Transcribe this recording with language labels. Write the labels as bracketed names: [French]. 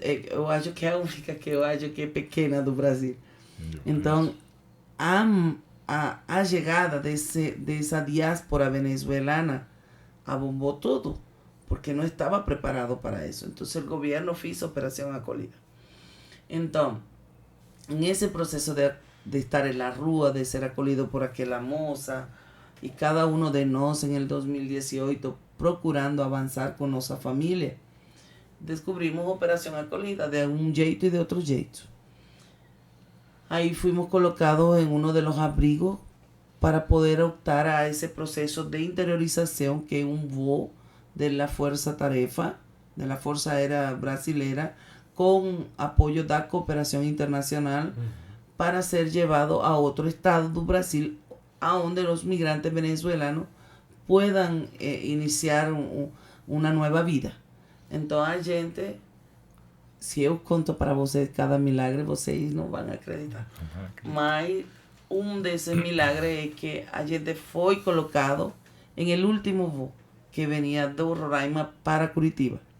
[Portuguese] Eu acho que é a única que eu acho que é pequena do Brasil. Então, a chegada dessa diáspora venezuelana abombou tudo, porque não estava preparado para isso. Então, o governo fez a Operação Acolhida. [Spanish] Então, en ese proceso de estar en la rúa, de ser acolhido por aquella moza, y cada uno de nosotros en el 2018 procurando avanzar con nuestra familia, descubrimos Operación Acolhida de un jeito y de otro jeito. Ahí fuimos colocados en uno de los abrigos para poder optar a ese proceso de interiorización que es un voo de la Fuerza Tarefa, de la Fuerza Aérea Brasilera, con apoyo da cooperación internacional para ser llevado a otro estado do Brasil, a donde los migrantes venezolanos puedan iniciar una nueva vida. [Portuguese] Entonces, gente, se eu conto para vocês cada milagre, vocês não vão acreditar. Mas desses milagres é que a gente foi colocado em el último voo que venía do Roraima para Curitiba.